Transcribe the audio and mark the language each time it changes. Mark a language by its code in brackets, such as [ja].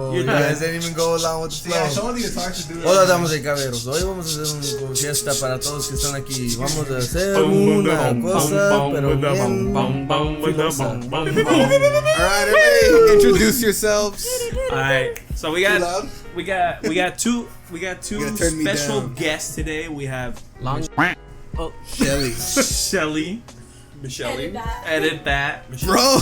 [en] You guys didn't even go along with the flow. Yeah, someone need to talk to do [es] Hola, damas y caballeros. Hoy vamos a hacer una fiesta para todos que están aquí. Vamos a hacer una cosa, pero bien filosa. [en] Alright, everybody, introduce yourselves. Alright, so we got two gotta turn me special down. guests today. We have Shelly. Shelly. Michelle. Edit that. Bro.